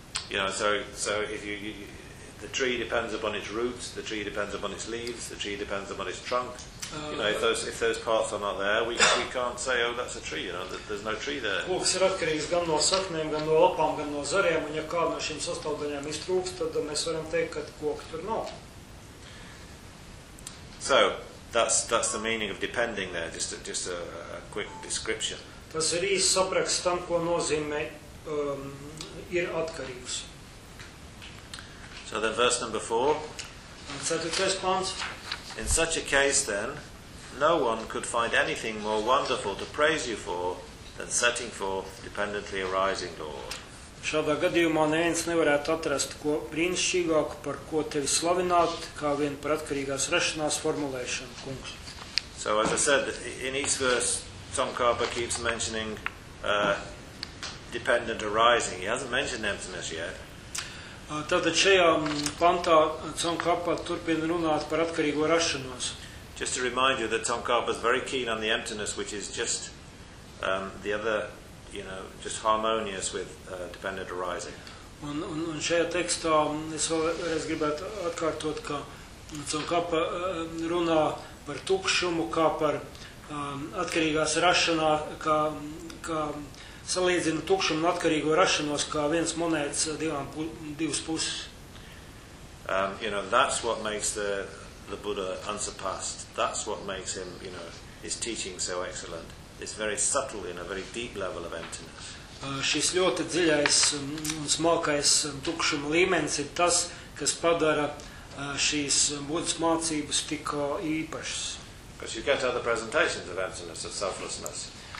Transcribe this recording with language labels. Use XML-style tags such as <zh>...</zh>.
<en>You know, so if you, the tree depends upon its roots, the tree depends upon its leaves, the tree depends upon its trunk. You know, if those parts are not there, we can't say, oh, that's a tree, you know, there's no tree there.</en> <lv>Koks ir atkarīgs gan no saknēm, gan no lapām, gan no zariem, un ja kāda no šīm sastāvdaļām iztrūks, tad mēs varam teikt, ka koks tur nav.</lv> <en>So, that's the meaning of depending there, just a quick description.</en> <lv>Tas ir īsts sapraksts tam, ko nozīmē ir atkarīgs.</lv> <en>So then verse number 4.</en> <lv>Ceturtais pants.</lv> <en>In such a case, then, no one could find anything more wonderful to praise you for than setting forth dependently arising Lord.</en> <lv>Šādā gadījumā neviens nevarētu atrast ko brīnišķīgāku, par ko tevi slavināt, kā vien par atkarīgās rašanās formulēšanu, kungs.</lv> <en>So, as I said, in each verse, Tom Karpa keeps mentioning dependent arising. He hasn't mentioned emptiness yet.</en> <lv>Tātad šajā pantā Tsongkhapa turpina runāt par atkarīgo rašanos.</lv> <en>Just to remind you that Tsongkhapa is very keen on the emptiness, which is just the other, you know, just harmonious with dependent arising.</en> <lv>Un šajā tekstā es vēlreiz gribētu atkārtot, ka Un kā pa, runā par tukšumu, kā par atkarīgās rašanā, kā salīdzina tukšumu un atkarīgo rašanos, kā viens monētas divas puses.</lv> <en>You know, that's what makes the Buddha unsurpassed. That's what makes him, you know, his teaching so excellent. It's very subtle in a very deep level of emptiness.</en> <lv>Šis ļoti dziļais un smalkais tukšuma līmenis ir tas, kas padara šīs Buddhas mācības tik īpašas.</lv> <en>Because you get other presentations of emptiness and selflessness.</en>